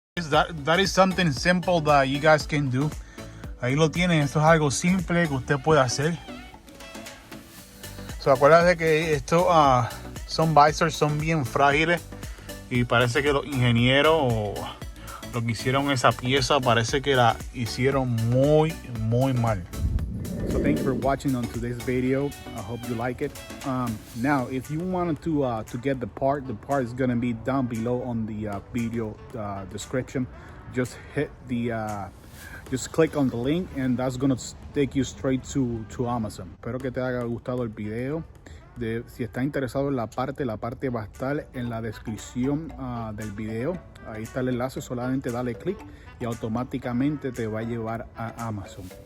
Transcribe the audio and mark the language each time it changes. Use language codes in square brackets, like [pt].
[en] that is something simple that you guys can do. [es] Ahí lo tienen, esto es algo simple que usted puede hacer. [en] So [es] acuérdate que esto son visors son bien frágiles y parece que los ingenieros lo que hicieron esa pieza parece que la hicieron muy mal. [en] So thank you for watching on today's video. I hope you like it. Now, if you wanted to get the part is gonna be down below on the video description. Just hit the just click on the link and that's gonna take you straight to Amazon. [es] Espero que te haya gustado el video. Si estás interesado en la parte va a estar en la descripción del video. Ahí está el enlace, solamente dale clic y automáticamente te va a llevar a Amazon.